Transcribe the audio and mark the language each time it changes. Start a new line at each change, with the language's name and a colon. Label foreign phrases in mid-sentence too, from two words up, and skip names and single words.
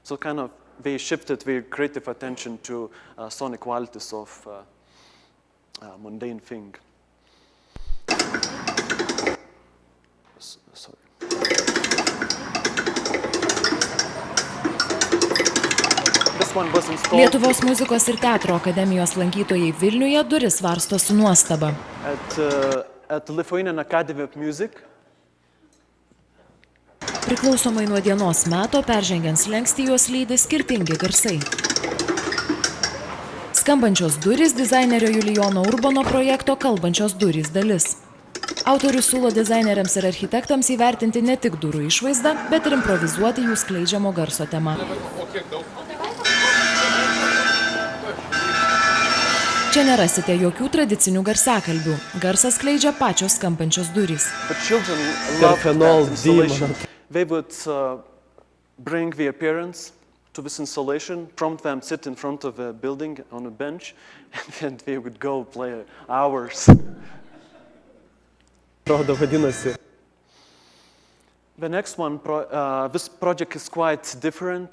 English: So kind of they shifted their creative attention to sonic qualities of mundane thing. Sorry. This one was installed.
Lithuanian: Lietuvos muzikos ir teatro akademijos lankytojai Vilniuje duris varsto su nuostaba.
English: At Lithuanian Academy of Music.
Lithuanian: Priklausomai nuo dienos meto, peržengiant slenkstį juos lydi skirtingi garsai. Skambančios durys dizainerio Julijono Urbono projekto Kalbančios durys dalis. Autorius siūlo dizaineriams ir architektams įvertinti ne tik durų išvaizdą, bet ir improvizuoti jų skleidžiamo garso temą. Čia nerasite jokių tradicinių garsiakalbių. Garsą skleidžia pačios skambančios durys.
English: They would bring the appearance to this installation, prompt them sit in front of a building on a bench, and then they would go play hours. The next one, this project is quite different.